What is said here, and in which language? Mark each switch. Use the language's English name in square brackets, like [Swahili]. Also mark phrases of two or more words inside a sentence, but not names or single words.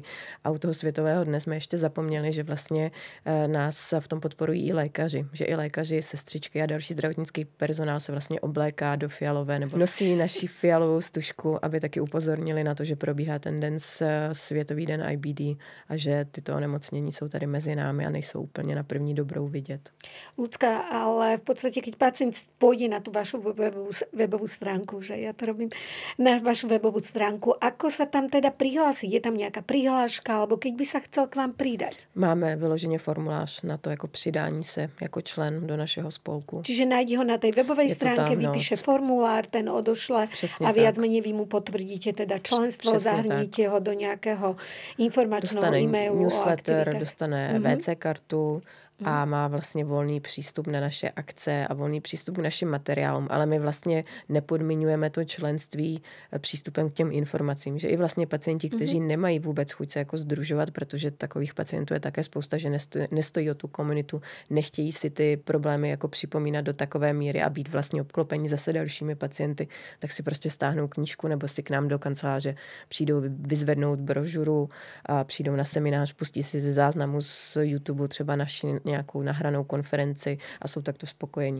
[Czech] A u toho Světového dne jsme ještě zapomněli, že vlastně nás v tom podporují i lékaři, že i lékaři, sestřičky a další zdravotnický personál se vlastně obléká do fialové nebo nosí naši fialovou stužku, aby taky upozornili na to, že probíhá ten den Světový den IBD a že tyto onemocnění jsou tady mezi námi a nejsou úplně na první dobrou vidět. [Slovak] Ľudská, ale v podstate, keď pacient pôjde na tú vašu webovú stránku, že ja to robím na vašu webovú stránku, ako sa tam teda prihlási? Je tam nejaká prihláška, alebo keď by sa chcel k vám pridať? [Czech] Máme vyloženě formulář na to jako přidání se jako člen do našeho spolku. [Slovak] Čiže nájde ho na tej webovej stránke, vypíše formulár, ten odošle a viac menej vy mu potvrdíte teda členstvo, zahrníte ho do nejakého informačného e-mailu. [Czech] Newsletter, dostane WC kartu a má vlastně volný přístup na naše akce a volný přístup k našim materiálům. Ale my vlastně nepodmiňujeme to členství přístupem k těm informacím. Že i vlastně pacienti, kteří nemají vůbec chuť se jako sdružovat, protože takových pacientů je také spousta, že nestojí o tu komunitu, nechtějí si ty problémy jako připomínat do takové míry a být vlastně obklopení zase dalšími pacienty, tak si prostě stáhnou knížku nebo si k nám do kanceláře přijdou vyzvednout brožuru a přijdou na seminář, pustí si ze záznamu z YouTube třeba naši nějakou nahranou konferenci a jsou takto spokojení.